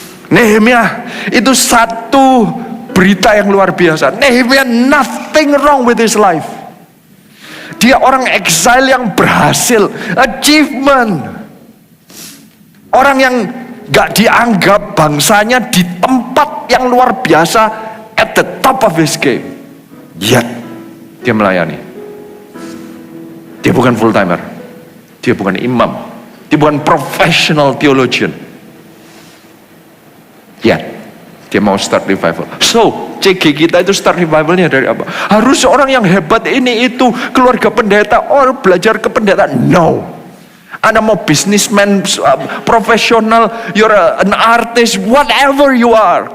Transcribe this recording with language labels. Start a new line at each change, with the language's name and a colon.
Indonesian: Nehemia itu satu berita yang luar biasa.
English: Nehemia, nothing wrong with his life.
Indonesian: Dia orang exile yang berhasil, achievement. Orang yang gak dianggap bangsanya di tempat yang luar biasa,
English: at the top of his game.
Indonesian: Yet dia melayani. Dia bukan full timer, dia bukan imam, dia bukan professional theologian. Yet dia mau start revival. So CG kita itu start revivalnya dari apa? Harus orang yang hebat ini itu keluarga pendeta or belajar ke pendeta?
English: No.
Indonesian: Anda mau
English: businessman, profesional, you're an artist, whatever you are.